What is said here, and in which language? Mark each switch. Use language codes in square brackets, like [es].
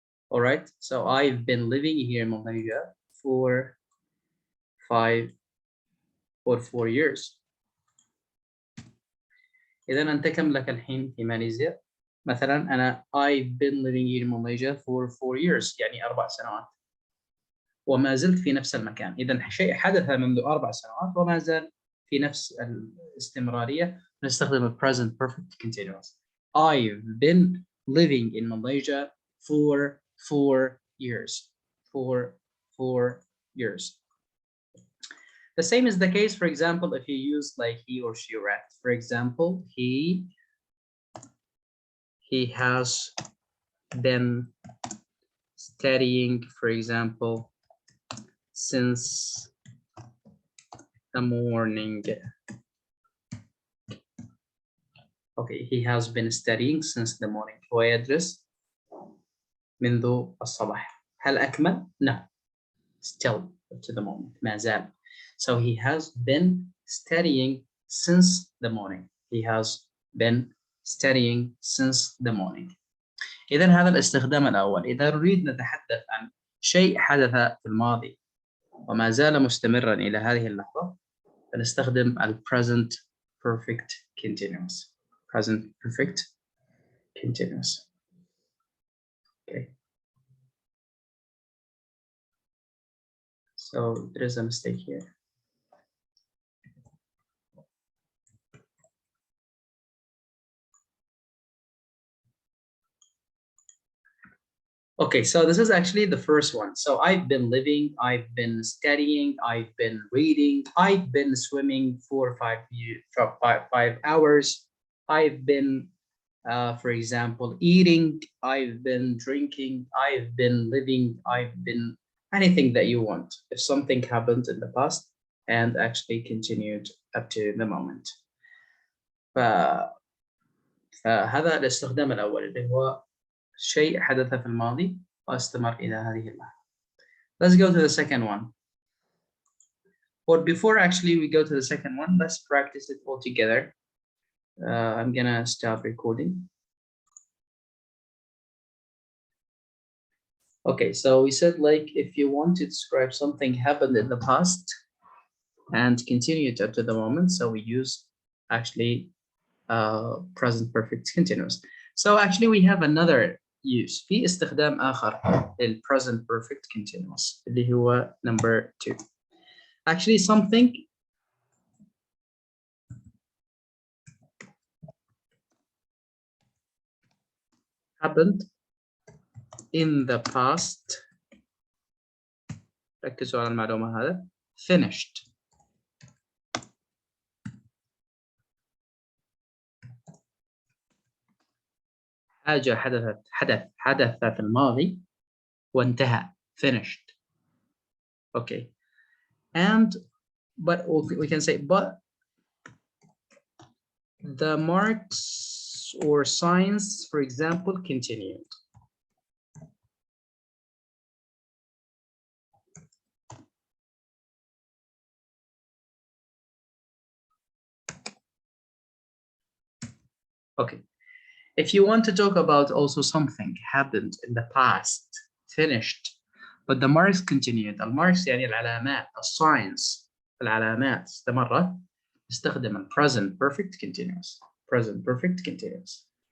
[en] All right, so I've been living here in Malaysia for 4 years. [ar] إذا أنت كم لك الحين في ماليزيا؟ مثلا أنا [en] I've been living here in Malaysia for 4 years [ar] يعني 4 سنوات وما زلت في نفس المكان. إذا شيء حدث منذ 4 سنوات وما زال في نفس الاستمرارية. نستخدم [en] present perfect continuous. I've been living in Malaysia for 4 years. For 4 years. The same is the case, for example, if you use like he or she read. For example, he has been studying, for example, since the morning. Okay, he has been studying since the morning. [ar] هو يدرس منذ الصباح. هل أكمل؟ [en] No. Still to the moment. [ar] ما زال. [en] So he has been studying since the morning. He has been studying since the morning. [ar] إذا هذا الاستخدام الأول. إذا نريد نتحدث عن شيء حدث في الماضي وما زال مستمرا إلى هذه اللحظة فنستخدم present perfect continuous. [en] Present perfect continuous. Okay. So there is a mistake here. Okay, so this is actually the first one. So I've been living, I've been studying, I've been reading, I've been swimming for 5 hours. I've been, for example, eating, I've been drinking, I've been living, I've been anything that you want. If something happened in the past and actually continued up to the moment. [ar] فهذا الاستخدام الأول اللي هو شيء حدث في الماضي واستمر إلى هذه اللحظة. [en] Let's go to the second one. But before actually we go to the second one, let's practice it all together. I'm gonna stop recording. Okay, so we said like if you want to describe something happened in the past and continued up to the moment, so we use actually present perfect continuous. So actually we have another use. [ar] في استخدام آخر لل present perfect continuous اللي هو number 2. [en] Actually something happened in the past. [ar] ركزوا على المعلومة هذا. [en] Finished. [ar] حاجة حدث في الماضي وانتهى. [en] Finished. Okay. But we can say but the marks or signs, for example, continued. Okay. If you want to talk about also something happened in the past, finished, but the marks continued. [ar] الماركس يعني العلامات, الsigns, العلامات استمرت. استخدم [en] present perfect continuous. Present perfect continuous.